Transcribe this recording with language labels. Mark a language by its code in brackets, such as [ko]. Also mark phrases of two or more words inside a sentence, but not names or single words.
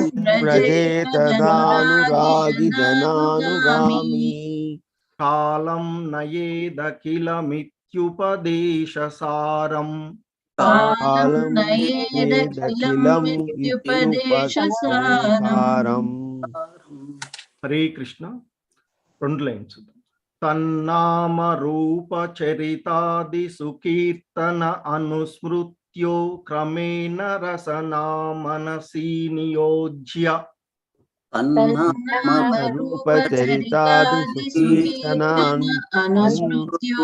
[sa] व्रजेतदानुरागी व्रजेतदनुरागी जनानुगामी कालं नयेदखिलमित्युपदेशसारम् कालं कालं नयेदखिलं नयेदखिलं मिथ्युपदेशसारम् इत्युपदेशसारम् हरे कृष्ण [te] రెండు లైన్స్ [sa] तन्नाम रूपचरितादिसुकीर्तन अनुस्मृत्यो क्रमेण रसना मनसि नियोज्य तन्नामरूपचरितादिसुकीर्तन अनुस्मृत्यो